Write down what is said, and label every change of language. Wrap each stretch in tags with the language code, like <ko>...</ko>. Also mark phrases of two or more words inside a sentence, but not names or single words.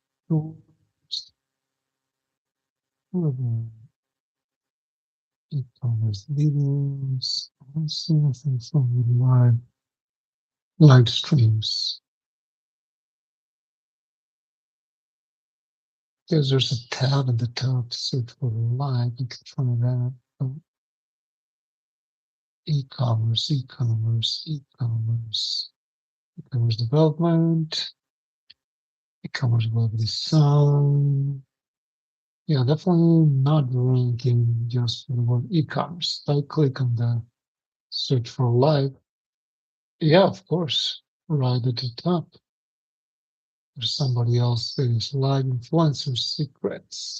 <en>stores, e-commerce videos. Let's see anything from live streams. There's a tab at the top, search for live. You can try that. Oh, e-commerce, e-commerce, e-commerce, e-commerce development, e-commerce web design. Yeah, definitely not ranking just for the word e-commerce. If I click on the search for live, yeah, of course, right at the top. There's somebody else that is live influencer secrets.</en>